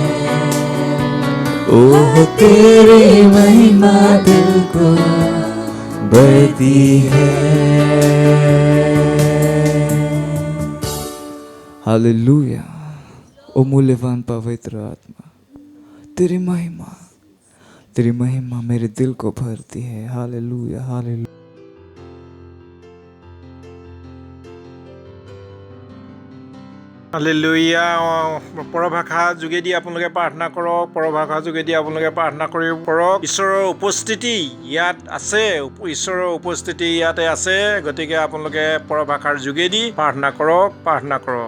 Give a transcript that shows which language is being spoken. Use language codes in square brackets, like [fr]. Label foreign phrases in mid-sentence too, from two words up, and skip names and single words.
[hi] ओह तेरी महिमा दिल को भरती है। हालेलुया। ओ मूल्यवान पवित्र आत्मा, तेरी महिमा मेरे दिल को भरती है। हालेलुया, हालेलुया। [as] হালেলুয়া। পৰভাষা যোগেদি আপোনালোকে প্ৰাৰ্থনা কৰক, পৰভাষা যোগেদি আপোনালোকে প্ৰাৰ্থনা কৰিব কৰক। ঈশ্বৰৰ উপস্থিতি ইয়াত আছে, ঈশ্বৰৰ উপস্থিতি ইয়াতে আছে, গতিকে আপোনালোকে পৰভাষাৰ যোগেদি প্ৰাৰ্থনা কৰক, প্ৰাৰ্থনা কৰক।